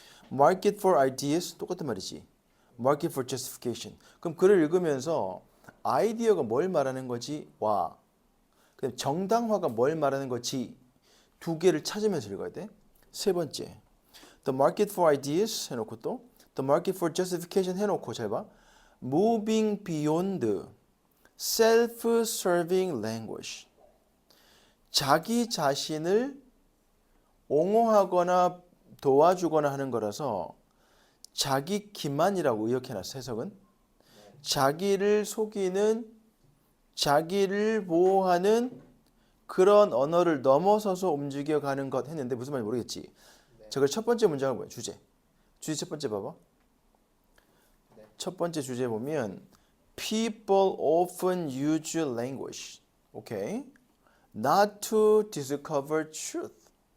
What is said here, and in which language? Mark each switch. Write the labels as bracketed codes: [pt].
[en] Market for ideas [ko] 똑같은 말이지. [en] Market for justification. [ko] 그럼 글을 읽으면서 아이디어가 뭘 말하는 거지? 와. 그다음 정당화가 뭘 말하는 거지? 두 개를 찾으면서 읽어야 돼. 세 번째. [en] The market for ideas [ko] 해놓고 또 [en] The market for justification [ko] 해놓고 잘 봐. [en] Moving beyond self-serving language. [ko] 자기 자신을 옹호하거나 도와주거나 하는 거라서 자기 기만이라고 의역해놨어. 해석은 자기를 속이는, 자기를 보호하는 그런 언어를 넘어서서 움직여가는 것 했는데 무슨 말인지 모르겠지. 네. 저걸 첫 번째 문장은 뭐야? 주제 첫 번째 봐봐. 네. 첫 번째 주제 보면 [en] People often use language, okay, not to discover truth.